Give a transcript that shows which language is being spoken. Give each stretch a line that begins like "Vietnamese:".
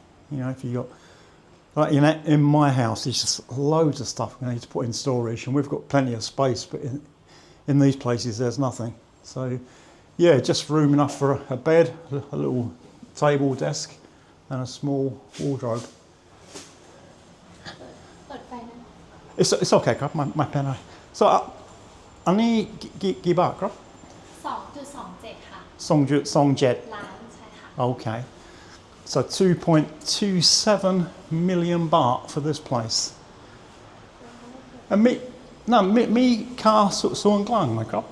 English: You know, if you got, like in my house, there's just loads of stuff we need to put in storage, and we've got plenty of space, but in these places there's nothing. So yeah, just room enough for a bed, a little table, desk, and a small wardrobe. It's okay,
Thai: ครับ ไม่เป็นไร So อันนี้กี่บาทครับ 2.27 ค่ะ 2.27 ล้านใช่ค่ะ
English: Okay. So 2.27 million baht for this place.
Thai: And มีค่าส่วนกลางไหมครับ